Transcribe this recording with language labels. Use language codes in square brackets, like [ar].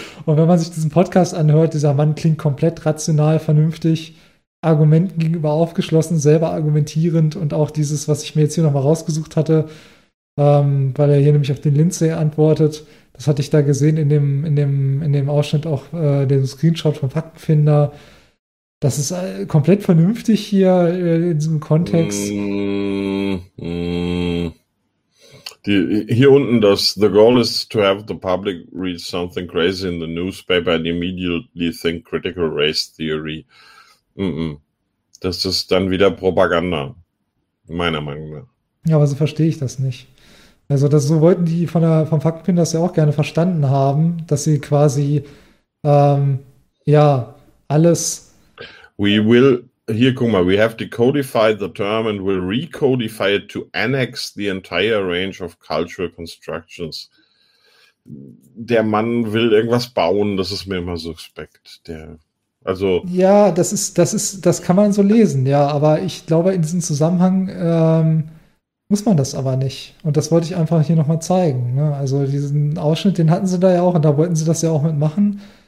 [de] Und wenn man sich diesen Podcast anhört, dieser Mann klingt komplett rational, vernünftig, Argumenten gegenüber aufgeschlossen, selber argumentierend und auch dieses, was ich mir jetzt hier nochmal rausgesucht hatte, weil er hier nämlich auf den Lindsay antwortet. Das hatte ich da gesehen in dem Ausschnitt auch, dem Screenshot vom Faktenfinder. Das ist komplett vernünftig hier in diesem Kontext. Hier unten das [en] The goal is to have the public read something crazy in the newspaper and immediately think critical race theory. [de] Das ist dann wieder Propaganda, meiner Meinung nach. Ja, aber so verstehe ich das nicht. Also das, so wollten die vom Faktenfinder das ja auch gerne verstanden haben, dass sie quasi alles. [en] We will, [de] hier guck mal, [en] we have decodified the term and will recodify it to annex the entire range of cultural constructions. [de] Der Mann will irgendwas bauen, das ist mir immer suspekt. Ja, das kann man so lesen, ja, aber ich glaube in diesem Zusammenhang muss man das aber nicht. Und das wollte ich einfach hier nochmal zeigen. Ne? Also diesen Ausschnitt, den hatten sie da ja auch und da wollten sie das ja auch mitmachen.